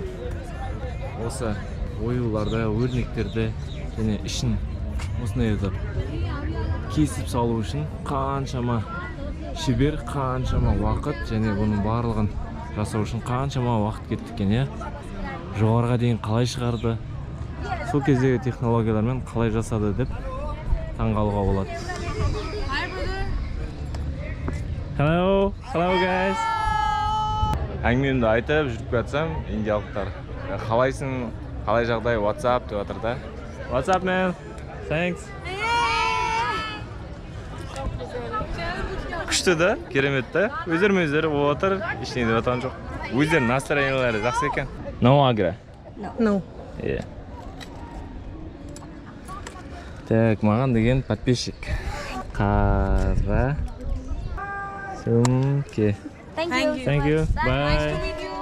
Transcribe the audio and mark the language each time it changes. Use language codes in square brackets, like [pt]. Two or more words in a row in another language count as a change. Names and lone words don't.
[kk] Осы оюларды, өрнектерді және ішін осындай етіп кесіп салу үшін қаншама шебер, қаншама уақыт және бұның барлығын жасау үшін қаншама уақыт кетті екен, иә? Жоғарыға дейін қалай шығарды? Сол кездегі технологиялармен қалай жасады деп таңғалуға болады. [en] Hello guys. [kk] Әңгімемді айтып жүріп жатсам, индиялықтар қалайсың, қалай жағдай, WhatsApp деп жатыр да. [en] What's up, man? Thanks. [kk] Күшті да, керемет та. Өздері болып отыр, ештеңе деп жатқан жоқ. Өздерінің настроениялары жақсы екен. [en] No agro. No. Yeah. [kk] Так, маған деген подписчик. Қара сөмке. [en] Thank you. Thank you. Nice to Bye. meet you.